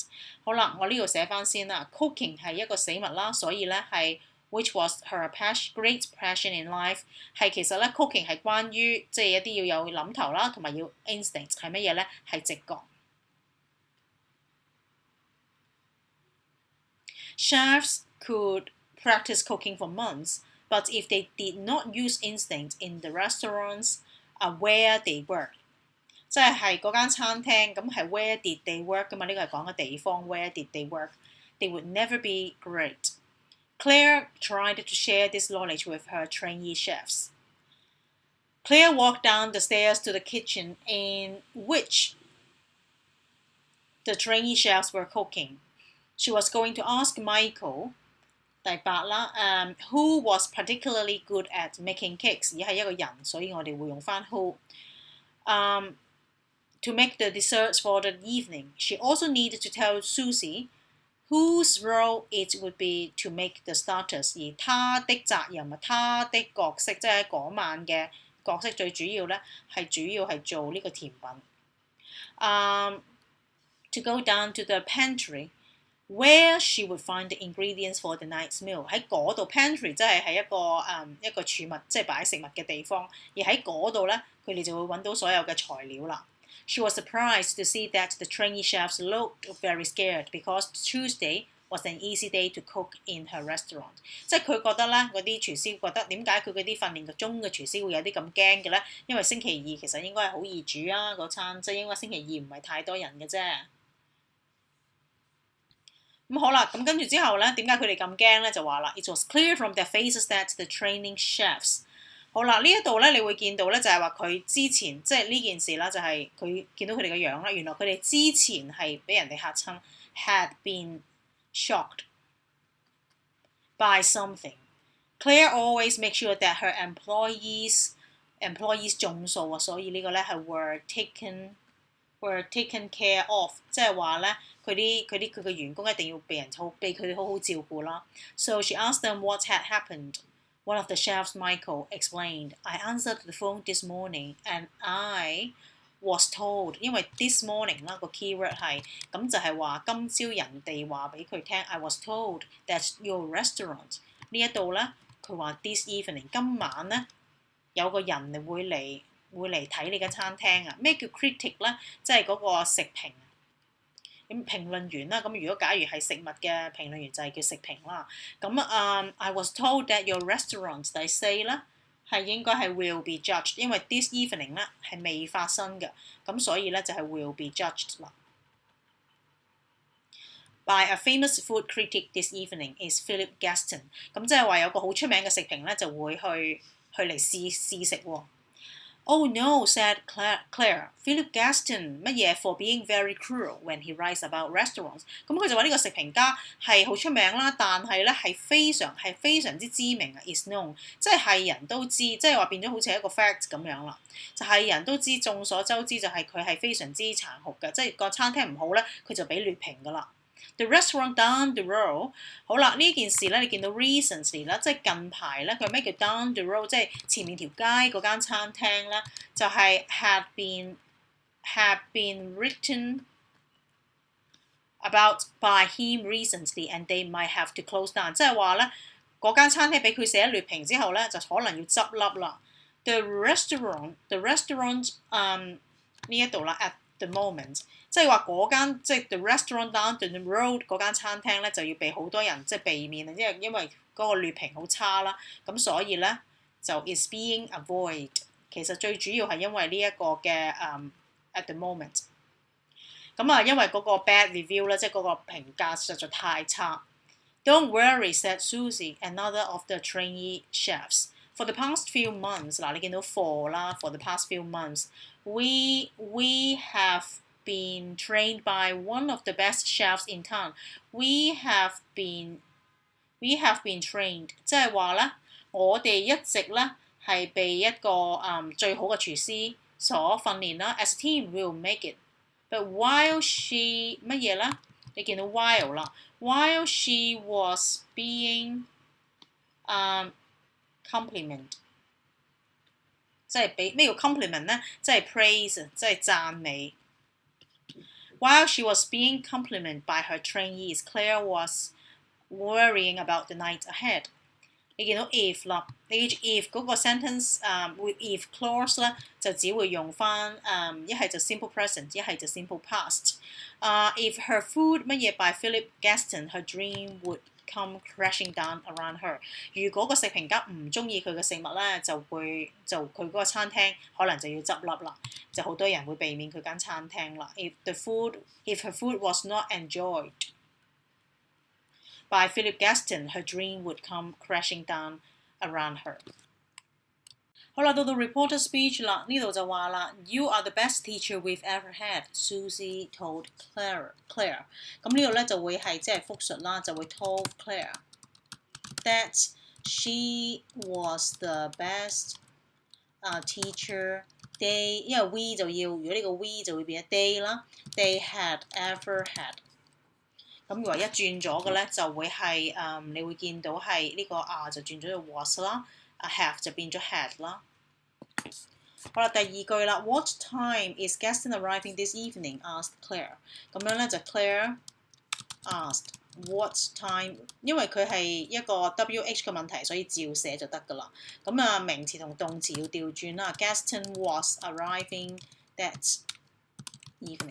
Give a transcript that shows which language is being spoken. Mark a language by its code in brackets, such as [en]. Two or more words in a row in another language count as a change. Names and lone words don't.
[yue] 好啦，我呢度寫翻先啦。Cooking 係一個死物啦，所以咧係 [en] which was her great passion in life [yue] 係其實咧 cooking 係關於即係一啲要有諗頭啦，同埋要 instinct 係乜嘢咧？係直覺。 [en] Chefs could practice cooking for months, but if they did not use instinct in the restaurants where they worked, [yue] 即係嗰間餐廳，咁係 [en] where did they work [yue] 㗎嘛？呢個係講嘅地方 [en] where did they work? They would never be great. Claire tried to share this knowledge with her trainee chefs. Claire walked down the stairs to the kitchen in which the trainee chefs were cooking. She was going to ask Michael, [yue] 第8啦 [en] ，who was particularly good at making cakes， [yue] 而係一個人，所以我哋會用翻 [en] who。To make the desserts for the evening, she also needed to tell Susie whose role it would be to make the starters。 [yue] 而她的責任啊，她的角色，即係嗰晚嘅角色最主要咧，係主要係做呢個甜品。 [en] To go down to the pantry, where she would find the ingredients for the night's meal。 [yue] 喺嗰度 pantry 即係一個儲物，即係擺食物嘅地方。而喺嗰度咧，佢哋就會揾到所有嘅材料啦。 [en] She was surprised to see that the trainee chefs looked very scared because Tuesday was an easy day to cook in her restaurant。 [yue] 即係佢覺得咧，嗰啲廚師覺得點解佢嗰啲訓練中嘅廚師會有啲咁驚嘅咧？因為星期二其實應該係好易煮啊，嗰餐即係應該星期二唔係太多人嘅啫。咁好啦，咁跟住之後咧，點解佢哋咁驚咧？就話啦 ， [en] It was clear from their faces that the training chefs。 [yue] 好啦，呢一度咧，你會見到咧，就係話佢之前即係呢件事啦，就係佢見到佢哋嘅樣啦。原來佢哋之前係俾人哋嚇親 ， [en] had been shocked by something. Claire always makes sure that her employees [yue] 中數啊，所以呢個咧係 [en] were taken care of， [yue] 即係話咧佢嘅員工一定要被佢哋好好照顧啦。 [en] So she asked them what had happened. One of the chefs, Michael, explained, I answered the phone this morning and I was told， [yue] 因為 [en] this morning [yue] 啦個 keyword 係，咁就係話今朝人哋話俾佢聽 [en] I was told that your restaurant [yue] 呢一度咧，佢話 [en] this evening [yue] 今晚咧有個人會嚟睇你嘅餐廳啊。咩叫 critic 咧？即係嗰個食評。咁評論員啦，咁如果假如係食物嘅評論員就係叫食評啦。 [en] 咁 I was told that your restaurant [yue] 第四咧係應該係 [en] will be judged， [yue] 因為 [en] this evening [yue] 咧係未發生嘅，咁所以咧就係 [en] will be judged [yue] 啦。 [en] By a famous food critic this evening is Philip Gaston， [yue] 咁即係話有個好出名嘅食評咧就會去嚟試食喎。 [en] Oh no, said Claire. Philip Gaston 乜嘢 for being very cruel when he writes about restaurants。 [yue] 咁佢就話呢個食評家係好出名啦，但係咧係非常之知名啊 ， [en] is known， [yue] 即係人都知，即係話變咗好似一個 fact 咁樣啦，就係人都知，眾所周知就係佢係非常之殘酷嘅，即係個餐廳唔好咧，佢就俾劣評噶啦。 [en] The restaurant down the road， [yue] 好啦，呢件事咧，你見到 recently 啦，即係近排咧，佢咩叫 [en] down the road， [yue] 即係前面條街嗰間餐廳咧，就係 had [en] been written about by him recently and they might have to close down， [yue] 即係話咧嗰間餐廳俾佢寫劣評之後咧，就可能要執笠啦。 [en] The restaurant [yue] 呢一度啦 [en] at the moment。 [yue] 即係話嗰間即係 [en] the restaurant down the road [yue] 嗰間餐廳咧就要被好多人即係避免啊，因為嗰個劣評好差啦，咁所以咧就 [en] is being avoid。 [yue] 其實最主要係因為呢一個嘅 [en] at the moment。 [yue] 咁因為嗰個 [en] bad review [yue] 咧，即係嗰個評價實在太差。 [en] Don't worry, said Susie, another of the trainee chefs. For the past few months， [yue] 嗱你見到 [en] for 啦 ，for the past few months， we have been trained by one of the best chefs in town. We have been trained， [yue] 即係話咧，我哋一直咧係被一個最好嘅廚師所訓練啦。 [en] As a team, we'll make it. But while she [yue] 乜嘢咧？你見到 [en] while 啦 ，while she was being compliment， [yue] 即係俾咩叫 compliment 咧？ [en] 即係 praise， [yue] 即係讚美。 [en] While she was being complimented by her trainees, Claire was worrying about the night ahead。 [yue] 你見到 if 啦，你 if 嗰個 [en] sentence with if clause [yue] 咧，就只會用翻一係就 [en] simple present， [yue] 一係就 [en] simple past。 If her food [yue] 乜嘢 [en] by Philip Gaston, her dream would come crashing down around her。 [yue] 如果個食評家唔中意佢嘅食物咧，就佢嗰個餐廳可能就要執笠啦，就好多人會避免佢間餐廳啦。 [en] If her food was not enjoyed by Philip Gaston, her dream would come crashing down around her。 [yue] 好啦，到 [en] reporter speech [yue] 啦，呢度就話啦 [en] ，You are the best teacher we've ever had, Susie told Claire。 [yue] 咁呢度咧就會係即係複述啦，就會 [en] told Claire that she was the best teacher they， [yue] 因為 we 就要，如果呢個 we 就會變咗 they 啦 ， [en] they had ever had。 [yue] 咁如果一轉咗嘅咧，就會係你會見到係呢個就轉咗做 was 啦，have 就變咗 had 啦。好啦，第二句啦 [en] ，What time is Gaston arriving this evening? asked Claire。 [yue] 咁樣咧就 [en] Claire asked what time， [yue] 因為佢係一個 WH 嘅問題，所以照寫就得㗎啦。咁名詞同動詞要調轉啦。 [en] Gaston was arriving that evening。